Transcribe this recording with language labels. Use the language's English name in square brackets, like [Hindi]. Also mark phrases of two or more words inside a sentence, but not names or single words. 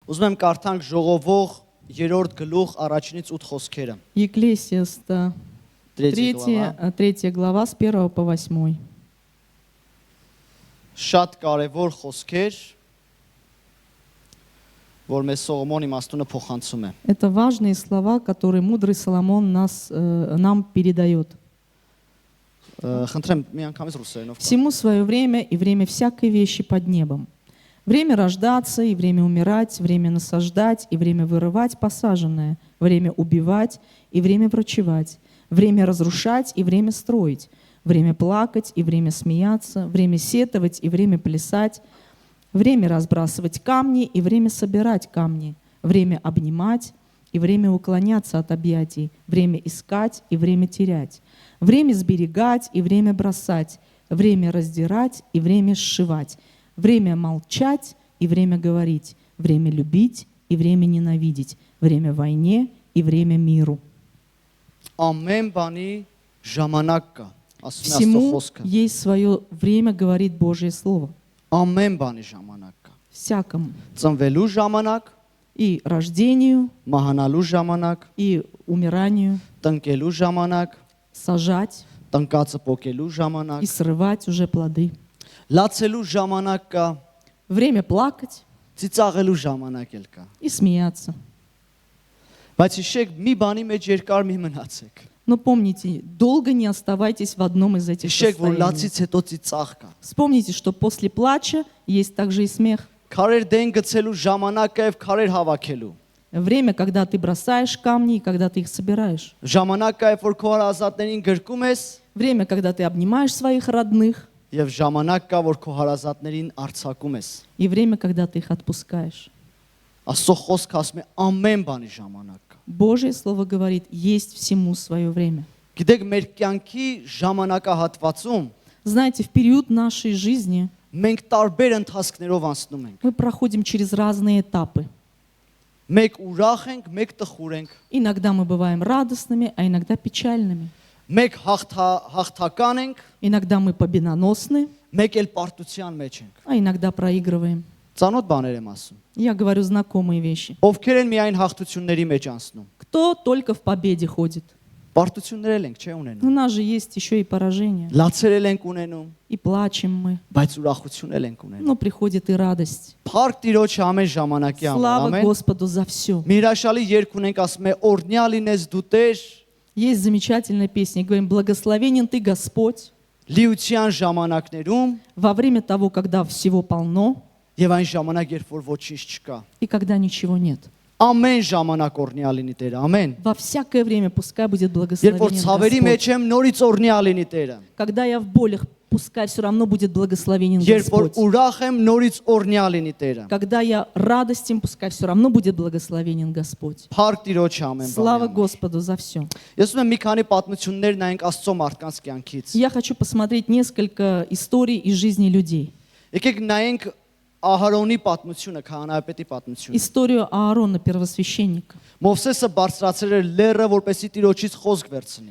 [Armenian] Ուզում եմ կարդանք ժողովող 3-րդ գլուխ առաջինից 8 խոսքերը։ [Russian] Екклесиаста, 3 глава с 1 по 8. [Armenian] Շատ կարևոր խոսքեր, որ մեզ Սողոմոն իմաստունը փոխանցում է։ [Russian] Это важные слова, которые мудрый Соломон нам передает. [Armenian] Խնդրեմ մի անգամից ռուսերենով։ [Russian] Всему свое время и время всякой вещи под небом. Время рождаться и время умирать, время насаждать и время вырывать посаженное, время убивать и время врачевать, время разрушать и время строить, время плакать и время смеяться, время сетовать и время плясать, время разбрасывать камни и время собирать камни, время обнимать и время уклоняться от объятий, время искать и время терять, время сберегать и время бросать, время раздирать и время сшивать, время молчать и время говорить, время любить и время ненавидеть, время войне и время миру. [Armenian] Ամեն բանի ժամանակ կա, ասում է Աստծո [Russian] Всему [Armenian] խոսքը։ [Russian] есть свое время, говорит Божье Слово. [Armenian] Ամեն բանի ժամանակ կա։ [Russian] Всякому. [Armenian] Ծնվելու ժամանակ, [Russian] И рождению, [Armenian] մահանալու ժամանակ, [Russian] и умиранию, [Armenian] տնկելու ժամանակ, [Russian] сажать [Armenian] տնկածը պոկելու ժամանակ, [Russian] и срывать уже плоды. [Armenian] լացելու ժամանակ կա, [Russian] Время плакать [Armenian] ծիծաղելու ժամանակ էլ կա։ [Russian] и смеяться. [Armenian] Բայց հիշեք, մի բանի մեջ երկար մի մնացեք։ [Russian] Но помните, долго не оставайтесь в одном из этих [Armenian] Հիշեք, որ [Russian] состояний. [Armenian] լացից հետո ծիծաղ կա։ [Russian] Вспомните, что после плача есть также и смех. [Armenian] Քարեր դեն գցելու ժամանակը եւ քարեր հավաքելու։ [Russian] Время, когда ты бросаешь камни и когда ты их собираешь. [Armenian] Ժամանակը, երբ որ քո հարազատներին գրկում ես, [Russian] Время, когда ты обнимаешь своих родных. [Armenian] եւ ժամանակ կա, որ քո հարազատներին արձակում ես։ [Russian] И время, когда ты их отпускаешь. [Armenian] Աստծո խոսքը ասում է ամեն բանի ժամանակ կա։ [Russian] Божье Слово говорит, есть всему свое время. [Armenian] Գիտեք, մեր կյանքի ժամանակահատվածում [Russian] Знаете, в период нашей жизни [Armenian] մենք տարբեր ընթացքներով անցնում ենք։ [Russian] мы проходим через разные этапы. [Armenian] Մեկ ուրախ ենք, մեկ տխուր ենք, [Russian] Иногда мы бываем радостными, а иногда печальными. [Armenian] մեկ հաղթական ենք, [Russian] Иногда мы победоносны, [Armenian] մեկ էլ պարտության մեջ ենք։ [Russian] а иногда проигрываем. [Armenian] Ծանոթ բաներ եմ ասում։ [Russian] Я говорю знакомые вещи. [Armenian] Ովքեր են միայն հաղթությունների մեջ անցնում։ [Russian] Кто только в победе ходит? [Armenian] Պարտություններ էլ ենք, չէ՞ [Russian] У [Armenian] ունենում։ [Russian] нас же есть еще и поражения. [Armenian] Լացեր էլ ենք ունենում, [Russian] И плачем мы. [Armenian] բայց ուրախություն էլ ենք ունենում։ [Russian] Но приходит и радость. [Armenian] Փառք Տիրոջը ամեն ժամանակի համար։ [Russian] Слава [Armenian] Ամեն։ [Russian] Господу за все. [Armenian] Մի հրաշալի երգ ունենք, ասում է օրնյա լինես դու Տեր, [Russian] Есть замечательная песня. Говорим, благословенен ты, Господь, [Armenian] լիության ժամանակներում [Russian] во время того, когда всего полно [Armenian] եւ այն ժամանակ, երբ որ ոչինչ չկա։ [Russian] и когда ничего нет. [Armenian] Ամեն ժամանակ օրնյա լինի Տերը, ամեն։ [Russian] Во всякое время пускай будет [Armenian] Երբ որ ցավերի [Russian] благословенен [Armenian] մեջ [Russian] Господь. [Armenian] եմ, նորից օրնյա լինի Տերը։ [Russian] Когда я в болях, пускай все равно будет благословенен [Armenian] Երբ որ [Russian] Господь. [Armenian] ուրախ եմ, նորից օրնյա լինի Տերը։ [Russian] Когда я радостен, пускай все равно будет благословенен Господь. [Armenian] Փառք Տիրոջը ամեն [Russian] Слава [Armenian] բանի։ [Russian] Господу за все. [Armenian] Ես ուզում եմ մի քանի պատմություններ նայենք Աստծո մարդկանց կյանքից։ [Russian] Я хочу посмотреть несколько историй из жизни людей. [Armenian] Եկեք նայենք Ահարոնի պատմությունը, քահանայապետի պատմությունը։ [Russian] Историю Аарона, первосвященника. [Armenian] Մովսեսը բարձրացրել էր լեռը, որպեսզի Տիրոջից խոսք վերցնի։